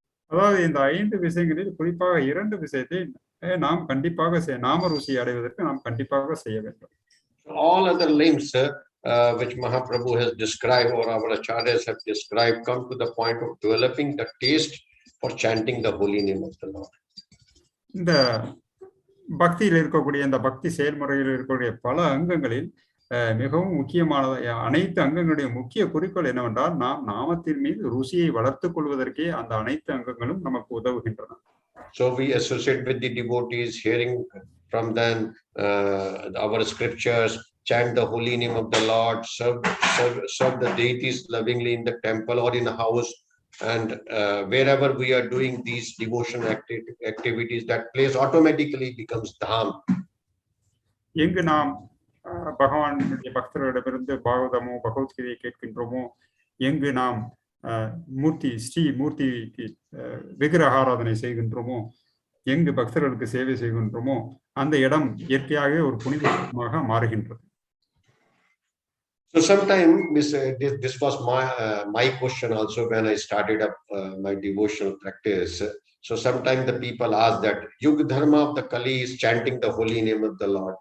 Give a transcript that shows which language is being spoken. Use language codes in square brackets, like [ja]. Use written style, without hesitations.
[ta] அதாவது இந்த 5 விஷயங்களில் குறிப்பாக 2 விஷயத்தை நாம் கண்டிப்பாக நாம ருசி அடைவதற்கு நாம் கண்டிப்பாக செய்ய வேண்டும். [en] All other limbs which Mahaprabhu has described or our acharyas have described, come to the point of developing the taste for chanting the holy name of the Lord. [ta] இந்த பக்தியில் இருக்கக்கூடிய இந்த பக்தி செயல்முறையில் இருக்கக்கூடிய பல அங்கங்களில் மிகவும் முக்கியமான அனைத்து அங்கங்களுடைய முக்கிய குறிக்கோள் என்னவென்றால் நாம் நாமத்தின் மீது ருசியை வளர்த்துக் கொள்வதற்கே அந்த அனைத்து அங்கங்களும் நமக்கு உதவுகின்றன. [en] So we associate with the devotees, hearing from them our scriptures, chant the holy name of the Lord, serve the deities lovingly in the temple or in a house, and wherever we are doing these devotion activities, that place automatically becomes dham. [ta] எங்கு நாம் பகவானுடைய பக்தர்களிடமிருந்து பாகவதமோ பகவத்கீதையை கேட்கின்றோமோ, எங்கு நாம் ஸ்ரீ மூர்த்திக்கு விக்கிரக ஆராதனை செய்கின்றோமோ, எங்கு பக்தர்களுக்கு சேவை செய்கின்றோமோ அந்த இடம் இயற்கையாகவே ஒரு புனிதமாக மாறுகின்றது. [en] So sometimes this was my question also when I started up my devotional practice. So sometimes the people ask that Yuga Dharma of the Kali is chanting the holy name of the Lord.